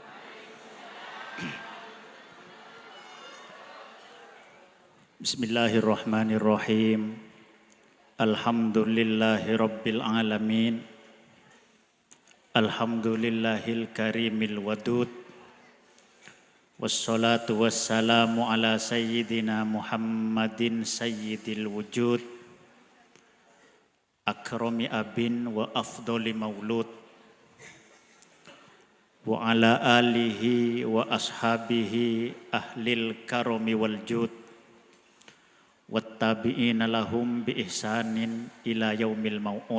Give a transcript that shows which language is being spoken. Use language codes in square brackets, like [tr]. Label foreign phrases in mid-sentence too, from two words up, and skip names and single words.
[ar] بسم الله الرحمن الرحيم. الحمد لله رب العالمين. الحمد لله الكريم الودود. والصلاة والسلام على سيدنا محمد سيد الوجود. أكرم أب وأفضل مولود وعلى آله وأصحابه أهل الكرم والجود والتابعين لهم بإحسان إلى يوم الموعود.